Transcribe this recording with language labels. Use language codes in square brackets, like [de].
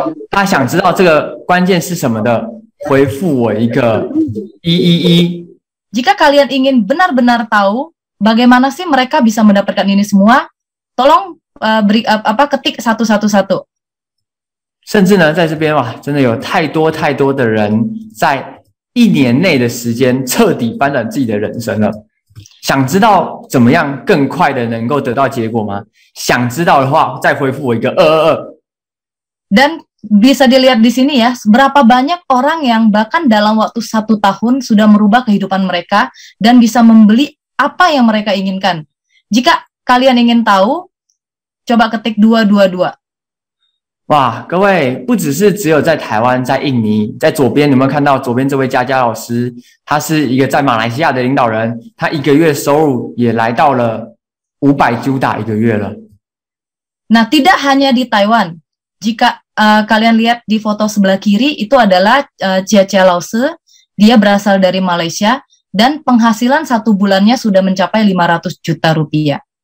[zh] 大家想知道这个关键是什么的，回复我一个111。 [id] Jika kalian ingin benar-benar tahu bagaimana sih mereka bisa mendapatkan ini semua, tolong ketik 111. [zh] 甚至呢，在这边哇，真的有太多的人在1年内的时间彻底翻转自己的人生了。想知道怎么样更快的能够得到结果吗？想知道的话，再回复我一个222。 [id] Dan bisa dilihat di sini ya, berapa banyak orang yang bahkan dalam waktu 1 tahun sudah merubah kehidupan mereka dan bisa membeli apa yang mereka inginkan. Jika kalian ingin tahu, coba ketik 222。 [zh] 哇，各位，不只有在台湾，在印尼，在左边有没有看到左边这位佳佳老师？他是一个在马来西亚的领导人，他1个月收入也来到了500 juta 1个月了。 [id] Nah, tidak hanya di Taiwan. Jika kalian lihat di foto sebelah kiri, itu adalah Chia Lause. Dia berasal dari Malaysia dan penghasilan 1 bulannya sudah mencapai 500 juta rupiah。